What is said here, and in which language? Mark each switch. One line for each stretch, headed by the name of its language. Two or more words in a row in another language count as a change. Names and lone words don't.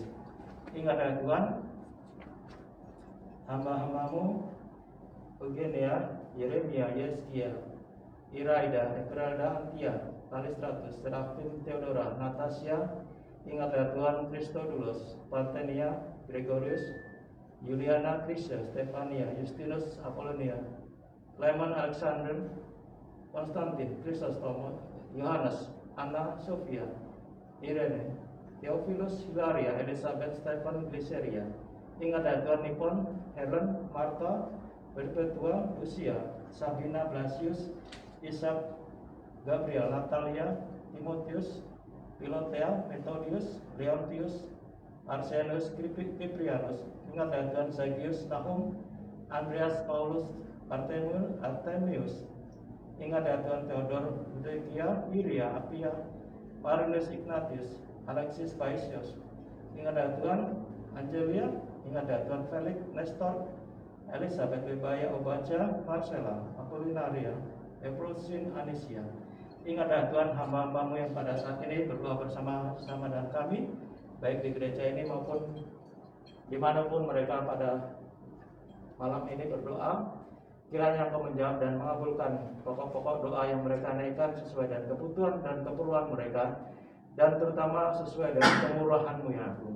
Indonesian: Ingat ya Tuhan, hamba-hambamu Eugenia, Yeremia, Yeskia, Iraida, Emeralda, Antia, Kalistratus, Serafim, Theodora, Natasha. Ingat ya Tuhan, Christodulus, Partenia, Gregorius, Juliana, Krisya, Stefania, Justinus, Apollonia, Clement, Alexander, Konstantin, Chrysostomus, Yohanes, Anna, Sofia, Irene, Theophilus, Hilaria, Elizabeth, Stephen, Glyceria. Ingat ya Tuhan, Nipon, Helen, Martha, Perpetua, Lucia, Sabina, Blasius, Ishak, Gabriel, Natalia, Timotius, Pilotea, Methodius, Leontius, Arsenus, Kiprianus. Ingat ya Tuhan, Zagius, Nahum, Andreas, Paulus, Artemius, ingat ya Tuhan Theodor, Eudokia, Iria, Apia, Marinus Ignatius, Alexis Paisius, ingat ya Tuhan Angelia, ingat ya Tuhan Felix, Nestor, Elizabeth Wibaya Obaja, Marcella, Apolinaria, Eprosin Anisia. Ingat ya Tuhan hamba-hambamu yang pada saat ini berdoa bersama-sama dengan kami, baik di gereja ini maupun dimanapun mereka pada malam ini berdoa. Kiranya Engkau menjawab dan mengabulkan pokok-pokok doa yang mereka naikkan sesuai dengan kebutuhan dan keperluan mereka, dan terutama sesuai dengan kemurahan-Mu ya Agung.